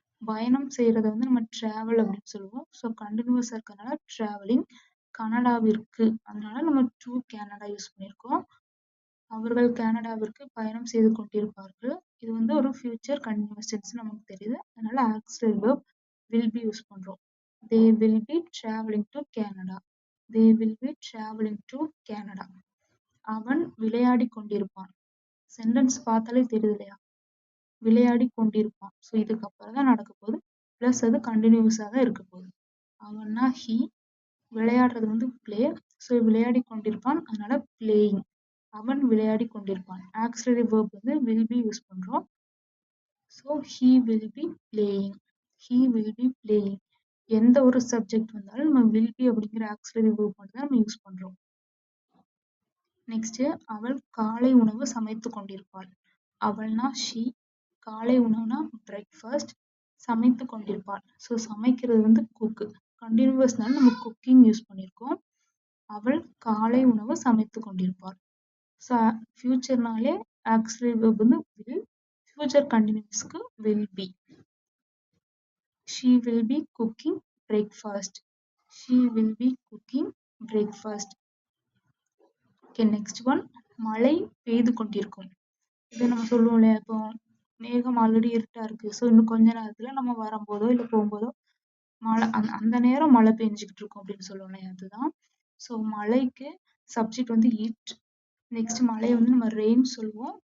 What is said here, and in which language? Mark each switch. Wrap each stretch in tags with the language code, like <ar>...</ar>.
<ta>பயணம் செய்யறத வந்து நம்ம டிராவல் அப்படின்னு சொல்லுவோம். ஸோ கண்டினியூஸா இருக்கறதுனால டிராவலிங். கனடாவிற்கு அதனால நம்ம டு கனடா யூஸ் பண்ணியிருக்கோம். அவர்கள் கனடாவிற்கு பயணம் செய்து கொண்டிருப்பார்கள். இது வந்து ஒரு ஃபியூச்சர் கண்டினியூஸ் டென்ஸ் நமக்கு தெரியுது. அதனால auxiliary verb will be use பண்றோம்.</ta> <en>They will be traveling to Canada. They will be traveling to Canada.</en> <ta>அவன் விளையாடி கொண்டிருப்பான். சென்டென்ஸ் பார்த்தாலே தெரியுது இல்லையா விளையாடி கொண்டிருப்பான். ஸோ இதுக்கு அப்புறம் தான் நடக்க போகுது பிளஸ் அது கண்டினியூஸா தான் இருக்க போகுது. அவன்னா ஹி, விளையாடுறது வந்து பிளே. ஸோ விளையாடி கொண்டிருப்பான் அதனால பிளேயிங். அவன் விளையாடி கொண்டிருப்பான். ஆக்சிலரி வெர்ப் வந்து வில் பி யூஸ் பண்றோம்.</ta> <en>So he will be playing. He will be playing.</en> <ta>எந்த ஒரு சப்ஜெக்ட் வந்தாலும் நம்ம வில் பி அப்படிங்கிற ஆக்சிலரி வெர்ப் மட்டும் தான் நம்ம யூஸ் பண்றோம். நெக்ஸ்ட் அவள் காலை உணவு சமைத்து கொண்டிருப்பாள். அவள்னா ஷி, காலை உணவுனா பிரேக்ஃபாஸ்ட், சமைத்து கொண்டிருப்பாள். ஸோ சமைக்கிறது வந்து குக்கு. கண்டினியூஸ்னால நம்ம குக்கிங் யூஸ் பண்ணியிருக்கோம். அவள் காலை உணவு சமைத்து கொண்டிருப்பாள். ஸோ ஃபியூச்சர்னாலே ஆக்சிலரி வெர்ப் வந்து will. Future கண்டினியூஸ்க்கு will be.</ta> <en>She will be cooking breakfast. She will be cooking breakfast. Okay, next one.</en> <ta>மழை பெய்து கொண்டிருக்கும். இதை நம்ம சொல்லுவோம் இல்லையா இப்போ மேகம் ஆல்ரெடி இருட்டா இருக்கு. ஸோ இன்னும் கொஞ்ச நேரத்துல நம்ம வரும்போதோ இல்லை போகும்போதோ மழை அந்த நேரம் மழை பெஞ்சுக்கிட்டு இருக்கும் அப்படின்னு சொல்லுவோம் இல்லையா அதுதான். ஸோ மழைக்கு சப்ஜெக்ட் வந்து இட். நெக்ஸ்ட் மழையை வந்து நம்ம ரெயின் சொல்லுவோம்.</ta>